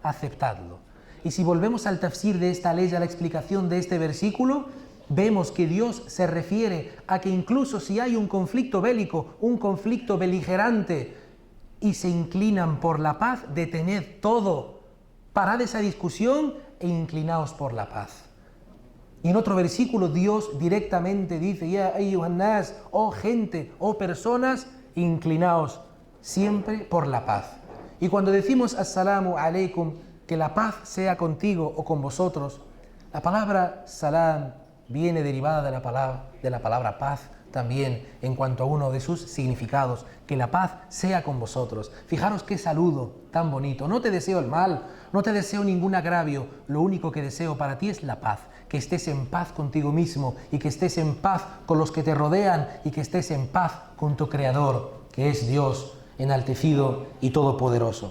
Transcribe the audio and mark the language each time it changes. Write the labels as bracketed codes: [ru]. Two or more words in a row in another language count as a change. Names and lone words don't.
[es] Y si volvemos al tafsir de esta ley, a la explicación de este versículo, vemos que Dios se refiere a que incluso si hay un conflicto bélico, un conflicto beligerante, y se inclinan por la paz, detened todo, parad esa discusión e inclinaos por la paz. Y en otro versículo Dios directamente dice, [ar] يا أيها الناس, [es] oh gente, oh personas, inclinaos siempre por la paz. Y cuando decimos [ar] السلام عليكم, [es] que la paz sea contigo o con vosotros, la palabra salam viene derivada de la palabra paz también en cuanto a uno de sus significados, que la paz sea con vosotros. Fijaros qué saludo tan bonito. No te deseo el mal, no te deseo ningún agravio, lo único que deseo para ti es la paz, que estés en paz contigo mismo y que estés en paz con los que te rodean y que estés en paz con tu Creador, que es Dios enaltecido y todopoderoso.